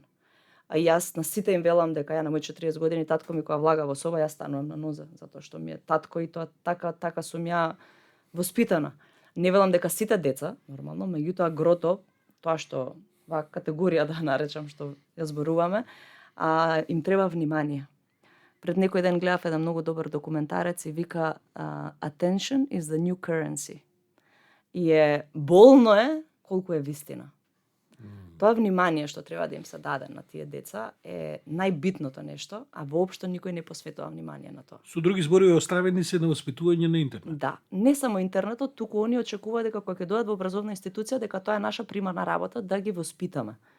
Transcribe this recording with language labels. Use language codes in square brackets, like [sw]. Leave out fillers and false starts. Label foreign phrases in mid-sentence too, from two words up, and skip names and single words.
[mk] А јас на сите им велам дека ја на мој 40 години татко ми кога влага во соба, јас станувам на нозе, затоа што ми е татко и тоа така сум ја воспитана. Не велам дека сите деца, нормално, меѓутоа грото, тоа што ваа категорија да наречам што ја зборуваме, им треба внимание. Пред некој ден гледав еден многу добар документарец и вика [en] Attention is the new currency. [mk] И болно е колку е вистина. Тоа внимание што треба да им се даде на тие деца е најбитното нешто, а воопшто никој не посветува внимание на тоа. Со други зборови, оставени се на воспитување на интернет. Да, не само интернетот, туку они очекуваат дека кога ќе дојдат во образовна институција, дека тоа е наша примарна работа да ги воспитаме.